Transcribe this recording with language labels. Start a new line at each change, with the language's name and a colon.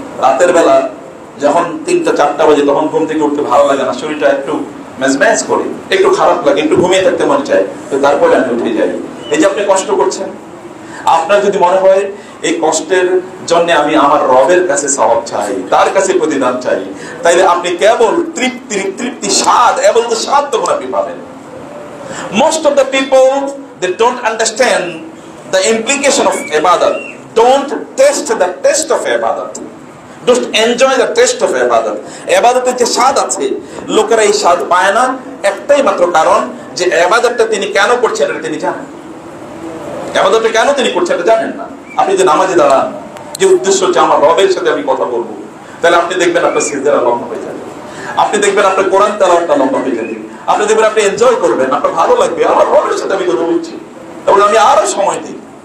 Bangla: রাতের বেলা যখন 3টা-4টা বাজে তখন ঘুম থেকে উঠতে ভালো লাগে না, শরীরটা একটু ম্যাজম্যাজ করে, একটু খারাপ লাগে, একটু ঘুমিয়ে থাকতে মনে চায়, তো তারপরে আমি উঠে যাই। এই যে আপনি কষ্ট করছেন, আপনার যদি মনে হয় এই কষ্টের জন্য আমি আমার রবের কাছে সওয়াব চাই, তার কাছে প্রতিদান চাই, তাইলে আপনি কেবল তৃপ্তি স্বাদ, এবং স্বাদ তখন আপনি পাবেন।
English: Most of the people, they don't understand the implication of ibadat, don't taste the taste of ibadat, don't enjoy the taste of ibadat.
Bangla: ইবাদতের যে স্বাদ আছে, লোকেরা এই স্বাদ পায় না একটাই মাত্র কারণ, যে ইবাদতটা তিনি কেন করছেন এটা তিনি জানেন। ইবাদতটা কেন তিনি করছেন এটা জানেন না। আপনি যে নামাজে দাঁড়ান, যে উদ্দেশ্য হচ্ছে আমার রবের সাথে আমি কথা বলবো, তাহলে আপনি দেখবেন আপনার সিজদা লম্বা হয়ে যাবে, আপনি দেখবেন আপনার কোরআন তেলাওয়াতটা লম্বা হয়ে যাবে, আপনি দেখবেন আপনি এনজয় করবেন, আপনার ভালো লাগবে, আমার রবের সাথে আমি কথা বলছি এবং আমি আরো সময় দিই।